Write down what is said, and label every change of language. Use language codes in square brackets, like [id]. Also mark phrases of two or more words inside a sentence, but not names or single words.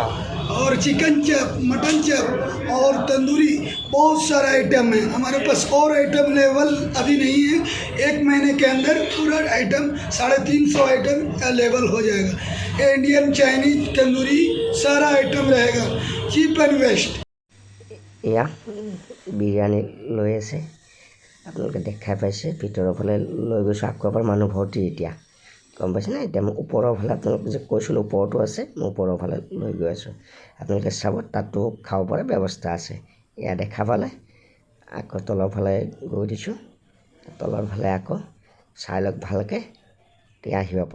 [hi] और चिकन चप, मटन चप और तंदूरी, बहुत सारा आइटम है हमारे पास। और आइटम लेवल अभी नहीं है, 1 महीने के अंदर पूरा आइटम 350 आइटम अवेलेबल हो जाएगा। इंडियन, चाइनीज, तंदूरी सारा आइटम रहेगा, चीप एंड वेस्ट। [as] এয়া বিৰিয়ানী লৈ আছে, আপোনালোকে দেখাই পাইছে। ভিতৰৰ ফালে লৈ গৈছোঁ, আকৌ এবাৰ মানুহ ভৰ্তি এতিয়া, গম পাইছেনে? এতিয়া মই ওপৰৰ ফালে আপোনালোকে যে কৈছিলোঁ ওপৰতো আছে, মই ওপৰৰ ফালে লৈ গৈ আছোঁ। আপোনালোকে চাব, তাতো খাব পৰা ব্যৱস্থা আছে। এয়া দেখা পালে আকৌ তলৰ ফালে গৈ দিছোঁ, তলৰ ফালে আকৌ চাই লওক ভালকৈ, তেতিয়া আহিব পাৰে।